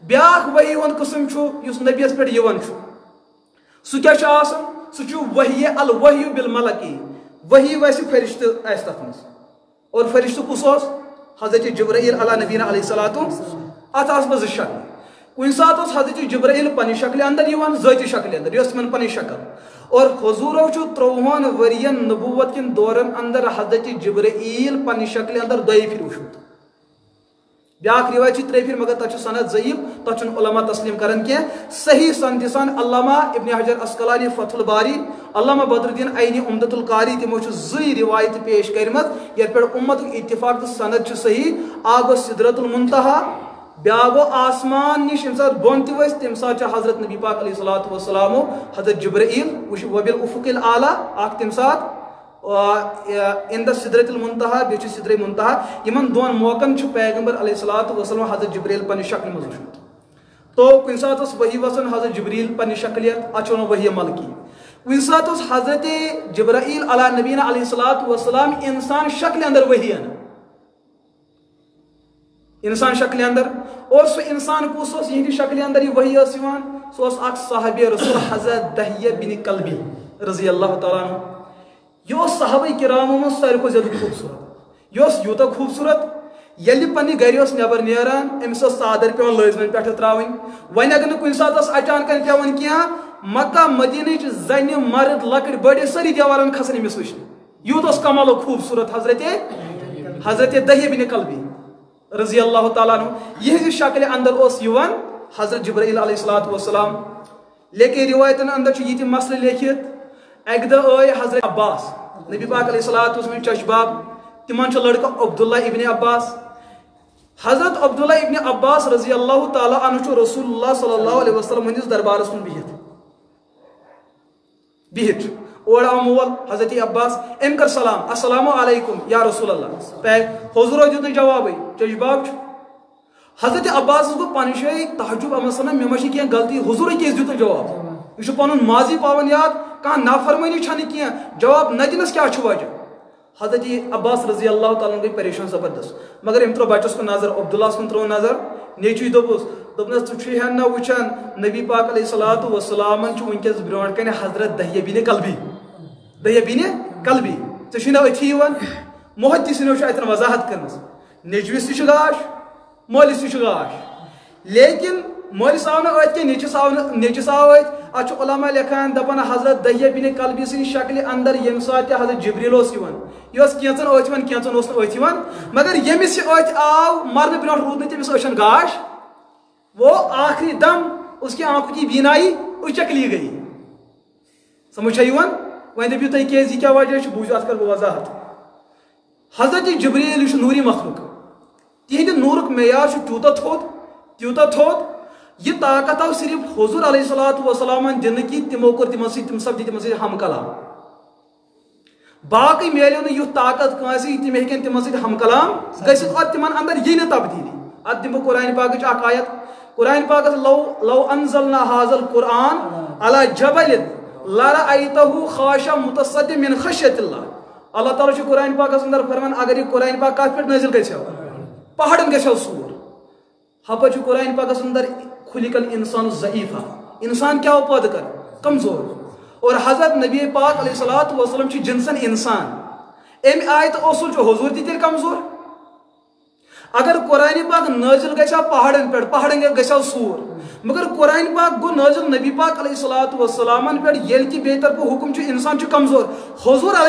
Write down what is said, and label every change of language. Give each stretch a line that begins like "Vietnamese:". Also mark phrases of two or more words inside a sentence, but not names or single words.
Kashmiri: بیاکھ وحی ہُنٛد قٕسم چھُ یُس نبیَس پٮ۪ٹھ یِوان چھُ سُہ کیٛاہ چھُ آسان سُہ چھُ وحی الوحی بالملکی وحی ویسے فرشتہٕ آسہِ تَتھ منٛز اور فرشتہٕ کُس اوس حضرت جبرائیل
Arabic: علیہ نبینا علیہ الصلوۃ
Kashmiri: اَتھ آسہٕ بہٕ زٕ شکلہٕ کُنہِ ساتہٕ اوس حضرت جبرائیل پننہِ شکلہِ اندر یِوان ذٲتی شکلہِ اندر یۄس تِمن پنٕنۍ شکل اور حضوٗرو چھُ 30 ؤرین نبوت کٮ۪ن دورن اندر حضرت جبرائیل پننہِ شکلہِ اندر 2 پھِرِ وٕچھمُت بیاکھ روایت چھِ 3 پھِرِ مگر تتھ چھُ سند ضعیف تتھ چھُنہٕ علما تسلیم کران کینٛہہ صحیح سند سان علامہ ابن حجر اسقلانی فتح الباری علامہ بدر الدین عینی عمدۃ القاری تمو چھُ 2 روایت پیش کٔرمٕژ یتھ پٮ۪ٹھ اُمتُک اتفاق تہٕ سند چھُ صحیح اکھ گوٚو سدرۃ المنتہا بیاکھ گوٚو آسمان نِش ییٚمہِ ساتہٕ بۄن تہِ ؤسۍ تمہِ ساتہٕ چھُ حضرت نبی پاک
Arabic: علیہ الصلوۃ والسلامو
Kashmiri: حضرت جبرائیل
Arabic: وبالافق الاعلیٰ
Kashmiri: اکھ تمہِ ساتہٕ ان دا سدرۃ المنتہا بیٚیہِ چھُ سدرہ منتہا یِمن 2 موقعن چھُ پیغمبر
Arabic: علیہ الصلوۃ والسلام
Kashmiri: حضرت جبرائیل پننہِ شکلہِ منٛز وٕچھمُت تو کُنہِ ساتہٕ اوس وحی وسان حضرت جبرائیل پننہِ شکلہِ اتھ چھُ ونان وحی ملکی کُنہِ ساتہٕ اوس حضرت جبرائیل
Arabic: علیہ نبینا علیہ الصلوۃ والسلام
Kashmiri: انسان شکلہِ اندر وحی انان انسان شکلہِ اندر اور سُہ انسان کُس اوس یِہنٛدِ شکلہِ اندر یہِ وحی ٲس یِوان سُہ اوس اکھ صحابی رسول حضرت دحیہ بن کلبی
Arabic: رضی اللہ تعالیٰ عنہ
Kashmiri: یہ اوس صحابہ کرامو منٛز ساروی کھۄتہٕ زیادٕ خوٗبصوٗرت یہِ اوس یوٗتاہ خوٗبصوٗرت ییٚلہِ پننہِ گرِ اوس نٮ۪بر نیران أمِس ٲس ژادر پیٚوان لٲزمن پٮ۪ٹھٕ ترٛاوٕنۍ وۄنۍ اگر نہٕ کُنہِ ساتہٕ ٲس اچانکن پیٚوان کینٛہہ مکہ مدیٖنٕچ زنہِ مرد لۄکٕٹۍ بٔڑۍ سٲری دیوارن کھسان أمِس وٕچھنہِ یوٗت اوس کمالو خوٗبصوٗرت حضرت دحیہ بن کلبی
Arabic: رضی اللہ تعالیٰ عنہ
Kashmiri: یہنٛزِ شکلہِ اندر اوس یِوان حضرت جبرائیل
Arabic: علیہ الصلوۃ والسلام
Kashmiri: لیکن روایتن اندر چھُ یہِ تہِ مسلہٕ لیکھِتھ اکہِ دۄہ آے حضرت عباس نبی پاک
Arabic: علیہ الصلوۃ والسلام
Kashmiri: چشباب تمن چھُ لڑکہٕ عبداللہ ابن عباس حضرت عبداللہ ابن عباس
Arabic: رضی اللہ تعالیٰ عنہ
Kashmiri: چھُ
Arabic: رسول اللہ صلی اللہ علیہ وسلم
Kashmiri: ہٕنٛدِس دربارس منٛز بِہِتھ اور آو مول حضرت عباس أمۍ کٔر سلام
Arabic: السلام علیکم یا رسول اللہ
Kashmiri: حضورو دیُت نہٕ جوابٕے چشباب چھُ حضرت عباسس گوٚو پنٕنۍ جایہِ تعجب اما سنان مےٚ ما چھِ کینٛہہ غلطی حضورے کیازِ دیُت نہٕ جواب یہِ چھُ پنُن ماضی پاوان یاد کانٛہہ نافرمٲنی چھنہٕ کینٛہہ جواب نہ دِنس کیٛاہ چھُ وجہ حضرت عباس
Arabic: رضی اللہ تعالیٰ
Kashmiri: گٔے پریشان زبردست مگر أمۍ ترٛوو بچس کُن نظر عبداللہس کُن ترٛوو نظر نیٚچوی دوٚپُس دوٚپنس ژٕ چھُے ہن نہ وٕچھان نبی پاک
Arabic: علیہ الصلوۃ والسلامن
Kashmiri: چھُ وٕنکیٚس برونٛٹھ کنہِ حضرت دحیہ بن کلبی ژےٚ چھُے نہ أتھی یِوان محدث سٕنٛدیو چھُ اتٮ۪ن وضاحت کٔرمٕژ نیٚچوِس تہِ چھُ گاش مٲلِس تہِ چھُ گاش لیکن مٲلِس آو نہٕ أتھۍ کینٛہہ نیٚچِس آو أتھۍ اتھ چھُ علما لیکھان دپان حضرت دحیہ بن کلبی سٕنٛدِ شکلہِ اندر ییٚمہِ ساتہٕ تہِ حضرت جبریٖل اوس یِوان یہِ اوس کینٛژن أتھۍ یِوان کینٛژن اوس نہٕ أتھۍ یِوان مگر ییٚمِس یہِ أتھۍ آو مرنہٕ برونٛٹھ روٗد نہٕ تٔمِس أچھن گاش
Urdu: وہ آخری دم اس کی آنکھوں کی بینائی اُچکلی گئی
Kashmiri: سمجھ چھا یِوان وۄنۍ دٔپِو تُہۍ کیازِ یہِ کیٛاہ وجہ چھُ بوٗزِو اتھ کر بہٕ وضاحت حضرت جبریٖل یہِ چھُ نوٗری مخلوق تِہنٛدِ نوٗرُک معیار چھُ تیوٗتاہ تھوٚد یہ طاقت آو صرف حضور
Arabic: علیہ الصلوۃ والسلامن
Kashmiri: دِنہٕ کہِ تِمو کوٚر تِمن سپدِ تِمن سۭتۍ ہم کلام باقٕے میلیو نہٕ یُتھ طاقت کٲنٛسہِ تِم ہیٚکن تِمن سۭتۍ ہم کلام گٔژھِتھ اور تِمن اندر یی نہٕ تبدیٖلی اتھ دِمہٕ بہٕ قرآنِ پاکٕچ اکھ آیت قرآنِ پاکس
Arabic: لو انزلنا هذا القرآن على جبل لرأيته خاشعا متصدعا من خشية الله
Kashmiri: اللہ تعالیٰ چھُ قرآنِ پاکس اندر فرمان اگر یہ قرآنِ پاک کتھ پٮ۪ٹھ نٲزِل گژھِ پہاڑن گژھِ سور ہپٲرۍ چھُ قرآنِ پاکس اندر
Arabic: خُلق الانسان ضعیفا
Kashmiri: انسان کیا ہو پٲدٕ کر کمزور اور حضرت نبی پاک
Arabic: علیہ الصلوۃ والسلام
Kashmiri: چھُ جنسن انسان امہِ آیتہٕ اصوٗل چھُ حضور تہِ تیٚلہِ کمزور اگر قرآنِ پاک نٲزِل گژھِ ہا پہاڑن پٮ۪ٹھ پہاڑن گژھِ ہا سور مگر قرآنِ پاک گوٚو نٲزِل نبی پاک
Arabic: علیہ الصلوۃ والسلامن
Kashmiri: پٮ۪ٹھ ییٚلہِ کہِ بیٚیہِ طرفہٕ حُکم چھُ انسان چھُ کمزور حضور علیہ